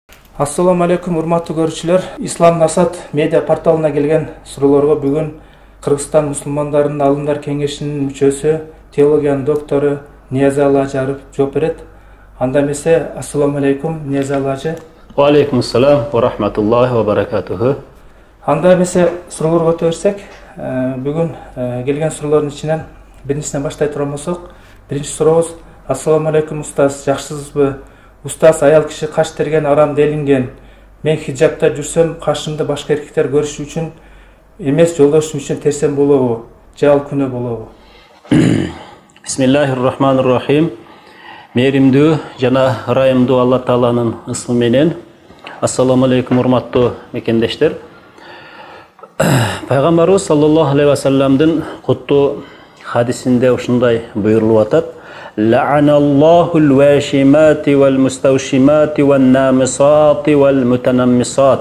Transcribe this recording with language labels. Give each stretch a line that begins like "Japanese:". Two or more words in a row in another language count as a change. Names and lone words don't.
Arabic: السلام عليكم,
Kyrgyz: урматтуу көрүүчүлөр. Ислам Насат медиа порталына келген суроолорго бүгүн Кыргызстан мусулмандарынын алымдар кеңешинин мүчөсү, теологиянын доктору Ниязалы Ажаров жооп берет. Анда эмесе,
Arabic: السلام عليكم,
Kyrgyz: Ниязалы ажы.
Arabic: وعليكم السلام ورحمة الله وبركاته.
Kyrgyz: Анда эмесе, суроолорго өтө берсек, бүгүн келген суроолордун ичинен биринчисинен баштай турган болсок, биринчи сурообуз:
Arabic: السلام عليكم
Kyrgyz: устаз, жакшысызбы? Устаз, аял киши каш терген арам делинген. Мен хиджабта жүрсөм, кашымды башка эркектер көрүшү үчүн эмес, жолдошум үчүн терсем болобу? Же ал күнөө болобу?
Arabic: بسم الله الرحمن الرحيم.
Kyrgyz: Мээримдүү жана ырайымдуу Алла Тааланын ысмы менен.
Arabic: السلام عليكم,
Kyrgyz: урматтуу мекендештер. Пайгамбарыбыз
Arabic: صلى الله عليه وسلم
Kyrgyz: куттуу хадисинде ушундай буйрулуп атат:
Arabic: لعن الله الواشمات والمستوشمات والنامصات والمتنمصات.